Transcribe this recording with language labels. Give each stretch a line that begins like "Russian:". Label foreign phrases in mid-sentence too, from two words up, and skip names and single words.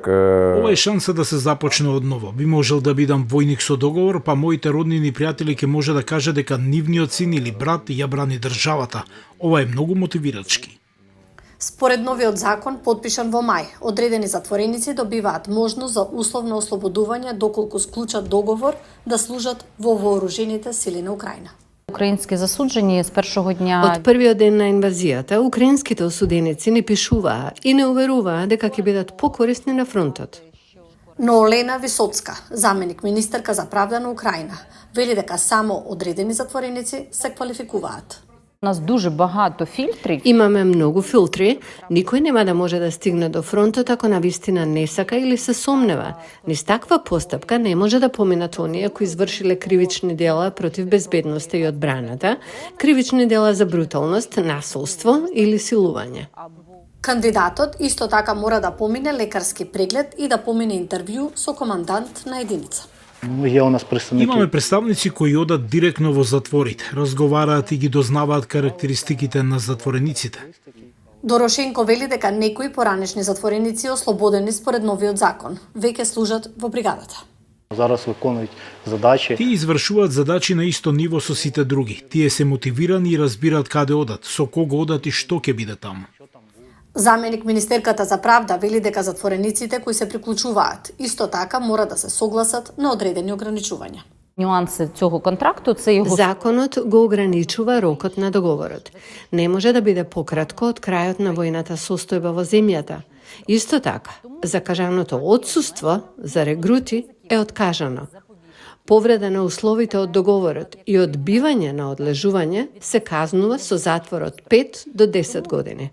Macedonian: Ова е шанса да се започне одново. Би можел да бидам војник со договор, па моите роднини и пријатели ќе може да кажа дека нивниот син или брат ја брани државата. Ова е многу мотивирачки. Според новиот закон, потпишан во мај, одредени затвореници добиваат можност за условно ослободување доколку склучат договор да служат во вооружените сили на Украина.
Ukrainian: Українські засуджені з першого дня
Macedonian: Од првиот ден на инвазијата, украинските осуденици не пишуваа и не уверуваа дека ќе бидат покорисни на фронтот. Но Олена Висоцка, заменик министерка за правда на Украина, вели дека само одредени затвореници се квалификуваат.
Ukrainian: у нас дуже багато фільтрів.
Macedonian: Имаме многу филтри, никој нема да може да стигне до фронтот ако навистина не сака или се сомнева. Низ таква постапка не може да поминат оние кои извршиле кривични дела против безбедноста и одбраната, кривични дела за бруталност, насилство или силување. Кандидатот исто така мора да помине лекарски преглед и да помине интервју со командант на единица.
Ukrainian: Є у нас представники.
Macedonian: Имаме представници кои одат директно во затворите, разговараат и ги дознаваат карактеристиките на затворениците. Дорошенко вели дека некои поранешни затвореници ослободени според новиот закон веќе служат во бригадата.
Ukrainian: Зараз виконують задачі.
Macedonian: Тие извршуваат задачи на исто ниво со сите други. Тие се мотивирани и разбираат каде одат, со кого одат и што ќе биде таму. Заменик министерката за правда вели дека затворениците кои се приклучуваат исто така мора да се согласат на одредени ограничувања.
Ukrainian: Нюанси цього контракту це його
Macedonian: Законот го ограничува рокот на договорот. Не може да биде пократко од крајот на војната состојба во земјата. Исто така, закажаното отсуство за регрути е откажано. Повреда на условите од договорот и одбивање на одлежување се казнува со затвор од 5 до 10 години.